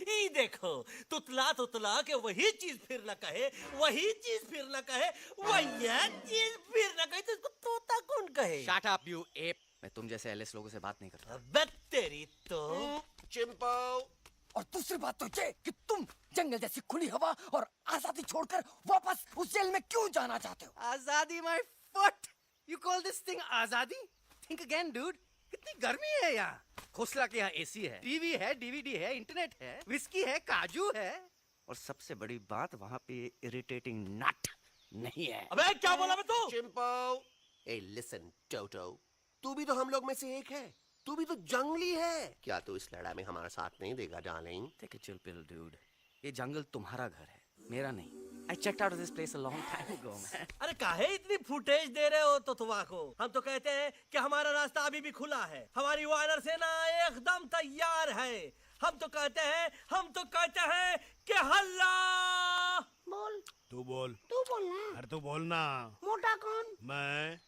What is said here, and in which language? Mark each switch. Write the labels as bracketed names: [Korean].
[Hindi] ई देखो, तुतला तुतला के वही चीज फिर न कहे, वही चीज फिर न कहे, वही चीज फिर न कहे, तो इसको तोता कौन कहे? [English] Shut up, you ape. [Hindi] मैं तुम जैसे एलएस लोगों से बात नहीं करता। अबे तेरी तो। चिंपो। और दूसरी बात तो ये कि तुम जंगल जैसी खुली हवा और आजादी छोड़कर वापस उस जेल में क्यों जाना चाहते हो? [English] Azadi my foot. You call this thing azadi? Think again, dude. [Hindi] कितनी गर्मी है यहाँ। खोसला के यहाँ एसी है, टीवी है, डीवीडी है, इंटरनेट है, विस्की है, काजू है, और सबसे बड़ी बात वहाँ पे इरिटेटिंग नट नहीं है। अबे क्या बोला मैं तू? चिंपो। [English] ए लिसन [Hindi] टोटो, तू भी तो हम लोग में से एक है। तू भी तो जंगली है। क्या तू इस लड़ाई में हमारा साथ नहीं देगा darling? [English] Take a chill pill, dude. [Hindi] ये जंगल तुम्हारा घर है, मेरा नहीं। [English] I checked out of this place a long time ago, man. [Hindi] अरे काहे इतनी फुटेज दे रहे हो तो को? हम तो कहते हैं कि हमारा रास्ता अभी भी खुला है, हमारी वानर सेना एकदम तैयार है। हम तो कहते हैं कि हल्ला। बोल। तू बोल। तू बोलना। अरे तू बोलना। मोटा कौन? मैं।